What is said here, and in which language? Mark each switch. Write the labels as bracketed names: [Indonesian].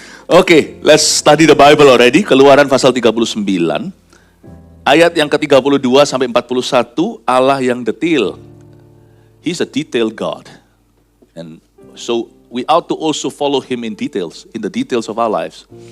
[English] Oke, let's study the Bible already. [Indonesian] Keluaran pasal 39. Ayat yang ke-32 sampai 41, Allah yang detil. [English] He's a detailed God. And so we ought to also follow him in the details of our lives.